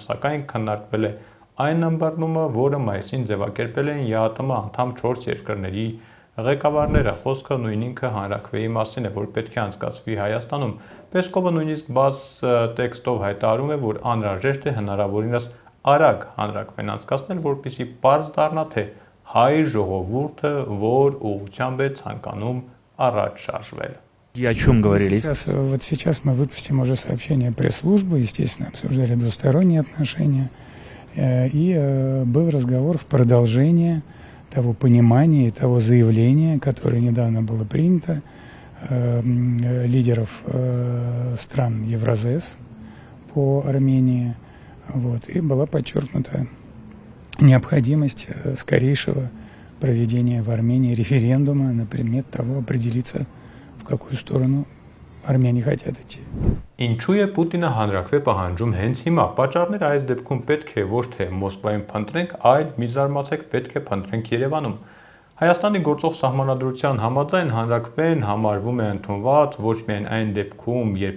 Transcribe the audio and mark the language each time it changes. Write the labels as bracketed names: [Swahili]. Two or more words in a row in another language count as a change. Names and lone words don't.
[Armenian] սակայն քննարկվել է այն ըմբռնումը, որը մայիսին ձևակերպել էին ԵԱՏՄ անդամ 4 երկրների ղեկավարները։ Խոսքը նույն ինքը հանրաքվեի մասին է, որ պետք է անցկացվի Հայաստանում։ Պեսկովը նույնիսկ բաց տեքստով հայտարարում է, որ անհրաժեշտ է հնարավորինս արագ հանրաքվեն անցկացնել, որպեսզի պարզ դառնա, թե հայ ժողովուրդը, որ ուղղությամբ է ցանկանում առաջ շարժվել։ [Russian] О чем говорили? Сейчас мы выпустим уже сообщение пресс-службы, естественно, обсуждали двусторонние отношения, и был разговор в продолжение того понимания и того заявления, которое недавно было принято лидеров стран Евразес по Армении, и была подчеркнута необходимость скорейшего проведения в Армении референдума на предмет того, определиться, в какую сторону армяне хотят идти. [Armenian] Ինչու է Պուտինը հանրաքվե պահանջում հենց հիմա։ Պատճառները այս դեպքում պետք է ոչ թե Մոսկվայում փնտրենք, այլ մի զարմացեք պետք է փնտրենք Երևանում։ Հայաստանի գործող սահմանադրության համաձայն հանրաքվեն համարվում է ընդունված ոչ միայն այն դեպքում, երբ